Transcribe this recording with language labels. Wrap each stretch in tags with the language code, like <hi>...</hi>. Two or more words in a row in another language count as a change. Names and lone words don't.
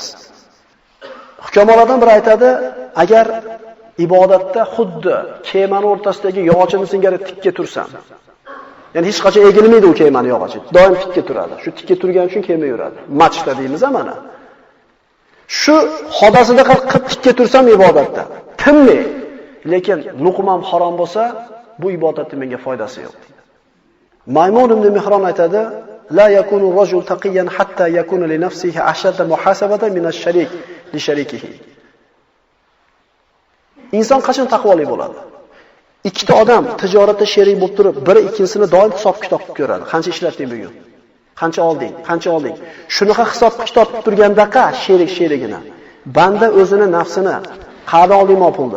<uz>Hukamolardan biri aytadi, agar ibodatda xuddi kemani o'rtasidagi yog'ochni singari tikka tursam, ya'ni hech qachon egilmaydi u kemani yog'ochi, doim tikka turadi. Shu tikka turgani uchun kema yuradi. Matchda deymiz mana. Shu hodasida qilib tikka tursam ibodatda, tinmay, lekin luqmam harom bo'lsa, bu ibodatning menga foydasi yo'q deydi. Maymun ibn Mihron aytadi,</uz> <ar>لا يكون الرجل تقيا حتى يكون لنفسه أشد محاسبة من الشريك لشريكه.</ar> <uz>Inson qachon taqvoli bo'ladi? Ikkita odam tijoratda sherik bo'lib turib, biri ikkinchisini doim hisob-kitob qilib ko'radi. Qancha ishlatding bugun? Qancha olding? Qancha olding? Shunaqa hisob-kitob qilib turgandaqa sherik-sherigini. Banda o'zini nafsini qayerdan olding pulni?</uz>